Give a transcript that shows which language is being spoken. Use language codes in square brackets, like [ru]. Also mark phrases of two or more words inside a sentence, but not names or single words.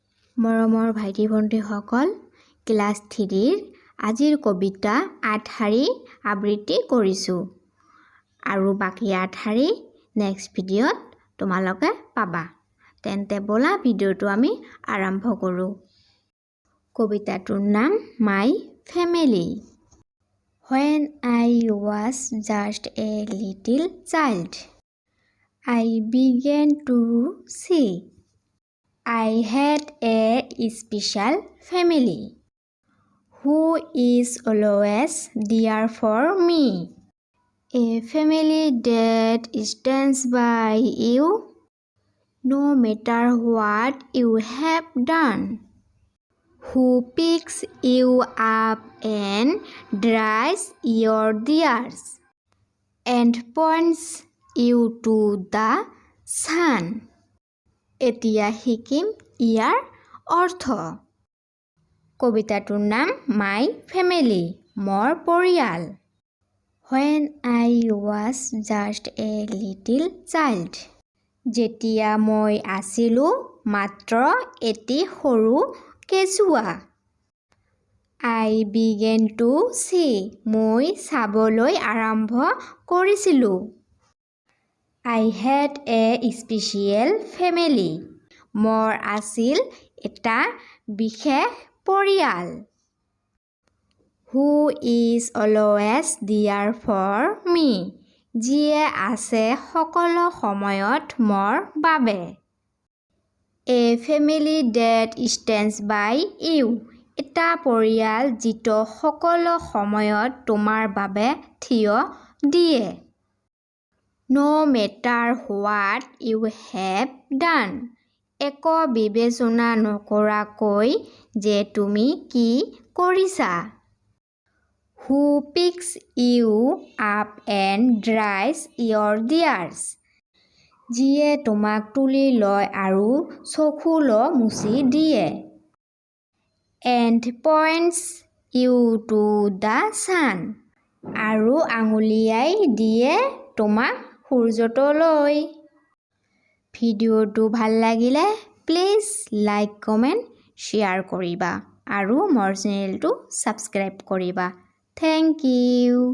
[as] মৰমৰ ভাইটি ভণ্টিসকল, ক্লাছ 3ৰ আজিৰ কবিতা 8 শাৰী আবৃত্তি কৰিছোঁ আৰু বাকী 8 শাৰী নেক্সট ভিডিঅ'ত তোমালোকে পাবা। তেন্তে বলা ভিডিঅ'টো আমি আৰম্ভ কৰোঁ। কবিতাটোৰ নাম মাই ফেমিলি। [en] When I was just a little child, I began to see I had a special family who is always there for me. A family that stands by you no matter what you have done, who picks you up and dries your tears and points you to the sun. [as] এতিয়া শিকিম ইয়াৰ অৰ্থ। কবিতাটোৰ নাম মাই ফেমিলি, মোৰ পৰিয়াল। [en] When I was just a little child, [as] যেতিয়া মই আছিলোঁ মাত্ৰ এটি সৰু কেঁচুৱা। [en] I began to see, [as] মই চাবলৈ আৰম্ভ কৰিছিলোঁ। [en] I had a special family, [as] মোৰ আছিল এটা বিশেষ পৰিয়াল। [en] Who is always there for me, [as] যিয়ে আছে সকলো সময়ত মোৰ বাবে। [en] A family that stands by you, [as] এটা পৰিয়াল যিটো সকলো সময়ত তোমাৰ বাবে থিয় দিয়ে। [en] No matter what you have done, [as] একো বিবেচনা নকৰাকৈ যে তুমি কি কৰিছা। [en] Who picks you up and dries your tears, [as] যিয়ে তোমাক তুলি লয় আৰু চকুলো মুচি দিয়ে। [en] And points you to the sun, [as] আৰু আঙুলিয়াই দিয়ে তোমাক সূৰ্যটোলৈ। ভিডিঅ'টো ভাল লাগিলে প্লিজ [en] like comment share [as] কৰিবা আৰু মোৰ চেনেলটো ছাবস্ক্ৰাইব কৰিবা। [en] Thank you.